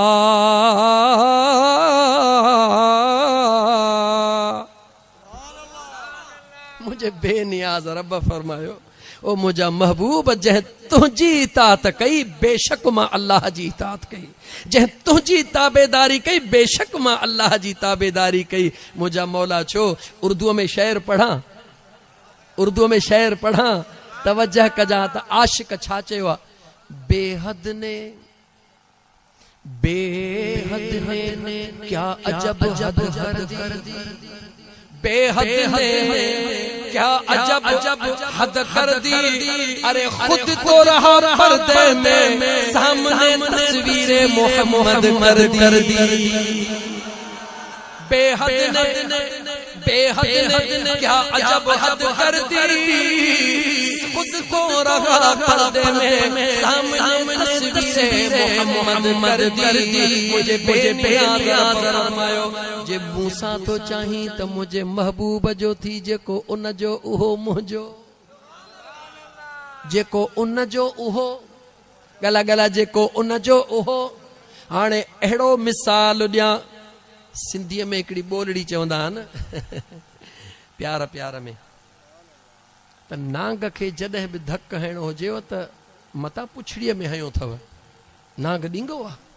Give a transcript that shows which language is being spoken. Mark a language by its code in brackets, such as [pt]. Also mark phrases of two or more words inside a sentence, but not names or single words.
[sd] मुझे बेनियाज़ रब फरमायो ओ मुझा महबूब, जंहिं तुंहिंजी इताअत कई बेशक मां अल्लाह जी इताअत कई। जंहिं तुंहिंजी ताबेदारी कई बेशक मां अल्लाह जी ताबेदारी कई। मुझा मौला छो [ur] اردو میں شعر پڑھا، اردو میں شعر پڑھا, [sd] तवज्जह कजा त आशिक छा चयो आहे? [ur] بے حد نے کیا عجب حد کر دی، بے حد نے کیا عجب حد کر دی. ارے خود تو رہا پردے میں، سامنے تصویرِ محمد کر دی. بے حد نے کیا عجب حد کر دی، خود کو رہا پردے میں، سامنے تصویرِ محمد کر دی. [sd] मुझे बेनियाज़ फरमायो जे मूसा तो चाही त मुझे महबूब जो थी, जेको उन जो उहो मुंहिंजो, जेको उन जो उहो गला गला, जेको उन जो उहो। हाणे अहिड़ो मिसाल ॾियां, सिंधीअ में हिकिड़ी ॿोलड़ी चवंदा आहिनि प्यार प्यार में, त नांग खे जॾहिं बि धक हणिणो हुजेव त मतां पुछड़ीअ में हयो अथव, नांग ॾींगो आहे।